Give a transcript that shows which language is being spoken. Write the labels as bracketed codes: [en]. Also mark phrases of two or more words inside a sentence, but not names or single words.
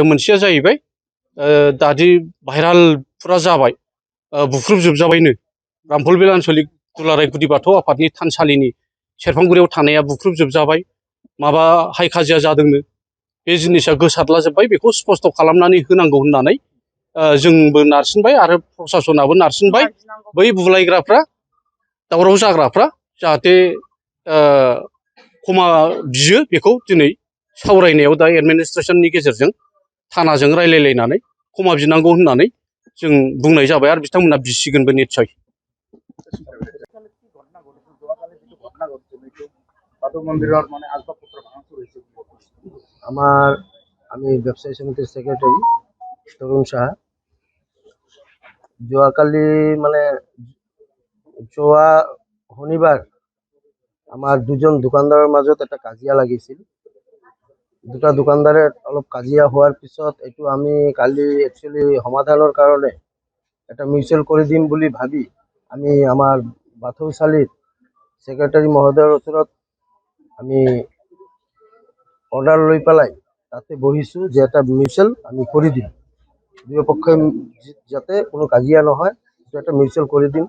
[brx] मोनसेया जाहैबाय दादि भाइराल फुरा जाबाय बुख्रुबजोबजाबायनो रामफलबिल आन्सलिक दुलाराय गुदि बाथौ आफादनि थानसालिनि सेरफांगुरियाव थानाया बुख्रुबजोबजाबाय माबा हाइ खाजिया जादोंनो बे जिनिसा गोसारलाजोब्बाय बेखौ स्पस्ट खालामनानै होनांगौ होननानै जोंबो नारसिनबाय आरो प्रसासनाबो नारसिनबाय बै बुलायग्राफ्रा दावराव जाग्राफ्रा जाहाथे क्षमा बियो बेखौ दिनै सावरायनायाव दा एडमिनिस्ट्रेसननि गेजेरजों थानाजों रायलायलायनानै क्षमा बिनांगौ होननानै जों बुंनाय जाबाय आरो बिथांमोना बिसिगोनबो निस्सय। [bn] আমার আমি ব্যবসায়ী সমিতির সেক্রেটারি তরুণ সাহা। [as] যোৱাকালি মানে যোৱা শনিবাৰ আমাৰ দুজন দোকানদাৰৰ মাজত এটা কাজিয়া লাগিছিল। দুটা দোকানদাৰে অলপ কাজিয়া হোৱাৰ পিছত এইটো আমি কালি একচুৱেলি সমাধানৰ কাৰণে এটা মিউচুৱেল কৰি দিম বুলি ভাবি আমি আমাৰ বাথৌশালীৰ সেক্ৰেটাৰী মহোদয়ৰ ওচৰত আমি অৰ্ডাৰ লৈ পেলাই তাতে বহিছোঁ যে এটা মিউচুৱেল আমি কৰি দিম, দুয়োপক্ষই যাতে কোনো কাজিয়া নহয় সেইটো এটা মিউচুৱেল কৰি দিম।